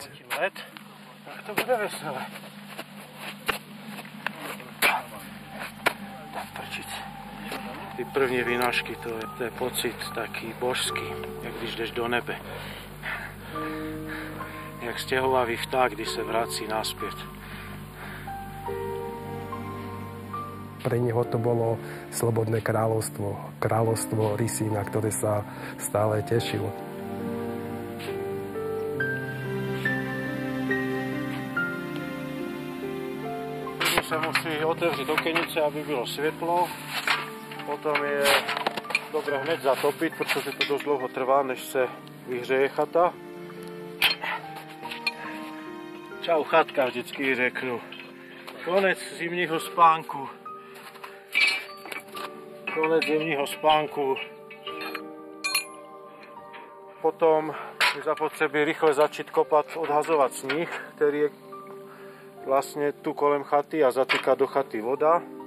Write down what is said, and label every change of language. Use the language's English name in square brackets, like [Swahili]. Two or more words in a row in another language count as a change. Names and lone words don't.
[Czech] Let, tak to bude veselé. Ty první vynášky, to je pocit taký božský, jak když jdeš do nebe. Jak stehovavý vták, když se vrací naspäť. [Slovak] Pre neho to bolo slobodné kráľovstvo, kráľovstvo rysí, na ktoré sa stále tešil. [Czech] Prvne sa musí otevřiť okenice, aby bylo svetlo. [Slovak] Potom je dobre hneď zatopiť, pretože to dosť dlho trvá, než sa vyhřeje chata. [Czech] Čau chatka, vždycky řeknu. Konec zimního spánku. Konec zimního spánku. Potom je zapotřebí rychle začít kopat, odhazovat sníh, který je vlastně tu kolem chaty a zatýká do chaty voda.